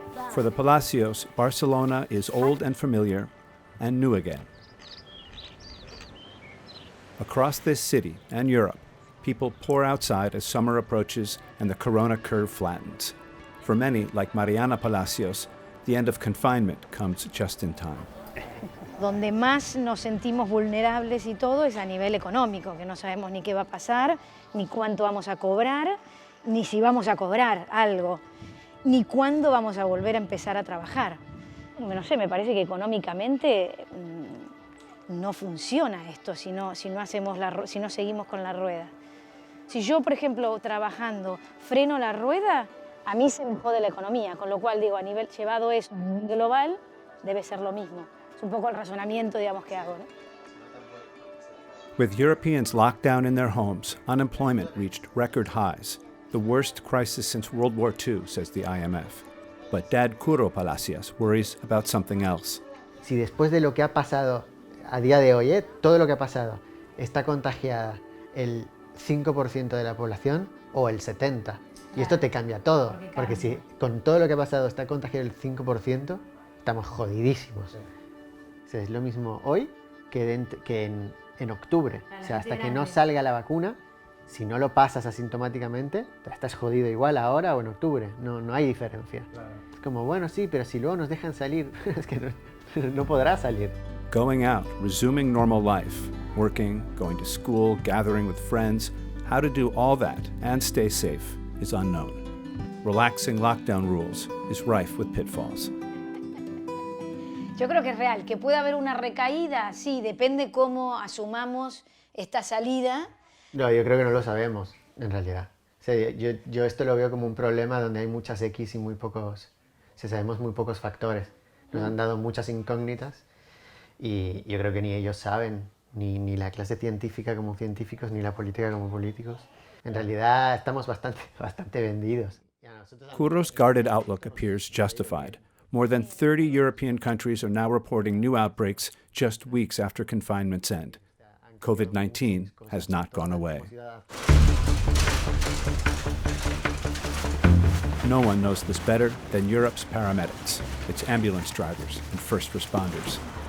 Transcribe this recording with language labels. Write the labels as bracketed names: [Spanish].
[English] For the Palacios, Barcelona is old and familiar and new again. Across this city and Europe, people pour outside as summer approaches and the corona curve flattens. For many, like Mariana Palacios, the end of confinement comes just in time. [Spanish] Donde más nos sentimos vulnerables y todo es a nivel económico, que no sabemos ni qué va a pasar, ni cuánto vamos a cobrar, ni si vamos a cobrar algo, ni cuándo vamos a volver a empezar a trabajar. No sé, me parece que económicamente no funciona esto si no seguimos con la rueda. Si yo, por ejemplo, trabajando, freno la rueda, a mí se me jode la economía, con lo cual digo, a nivel llevado eso global, debe ser lo mismo. Es un poco el razonamiento, digamos, que hago, ¿no? [English] With Europeans locked down in their homes, unemployment reached record highs, the worst crisis since World War II, says the IMF. But Dad Curro Palacios worries about something else. [Spanish] Si después de lo que ha pasado a día de hoy, todo lo que ha pasado, está contagiada el 5% de la población o el 70%, y esto te cambia todo, porque si con todo lo que ha pasado está contagiado el 5%, estamos jodidísimos. O sea, es lo mismo hoy que en octubre. O sea, hasta que no salga la vacuna, si no lo pasas asintomáticamente, estás jodido igual ahora o en octubre. No hay diferencia. Es como, bueno, sí, pero si luego nos dejan salir, es que no podrá salir. [English] Going out, resuming normal life, working, going to school, gathering with friends, how to do all that and stay safe is unknown. Relaxing lockdown rules is rife with pitfalls. [Spanish] Yo creo que es real, que puede haber una recaída, sí, depende cómo asumamos esta salida. No, yo creo que no lo sabemos, en realidad. O sea, yo esto lo veo como un problema donde hay muchas X y muy pocos, sabemos muy pocos factores. Nos han dado muchas incógnitas y yo creo que ni ellos saben, ni la clase científica como científicos, ni la política como políticos. En realidad estamos bastante vendidos. [English] Curro's guarded outlook appears justified. More than 30 European countries are now reporting new outbreaks just weeks after confinement's end. COVID-19 has not gone away. No one knows this better than Europe's paramedics, its ambulance drivers and first responders.